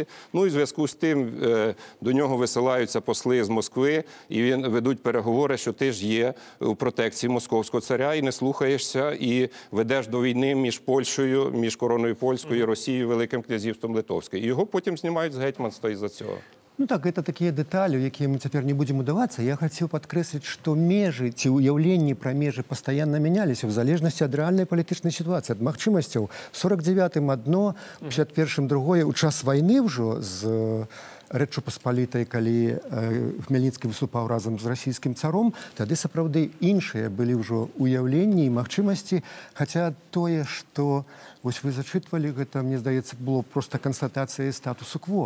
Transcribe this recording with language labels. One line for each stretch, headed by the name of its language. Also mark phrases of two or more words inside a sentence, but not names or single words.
Ukrainian: Ну і в зв'язку з тим до нього висилаються посли з Москви, і ведуть переговори, що ти ж є у протекції московського царя і не слухаєшся, і ведеш до війни між Польщею, між короною польською і Росією, Великим князівством Литовським. І його потім знімають з гетьманства із-за цього. Ну так,
Belarusian: это такія дэталі, у якія мы цяпер не будзем удавацца. Я хацеў падкрэсліць, што межы ці ўяўленні пра межы пастаянна мяняліся ў залежнасці ад рэальнай палітычнай сітуацыі, ад магчымасцяў. В 49-м адно, в 51-м другое. У час вайны ўжо з Рэччу Паспалітай, калі Хмельніцкі выступаў разам з расійскім царом, тады сапраўды іншыя былі ўжо ўяўленні і магчымасці, хаця тое, што вось вы зачытвалі, гэта, мне здаецца, было проста канстатацыяй статусу кво.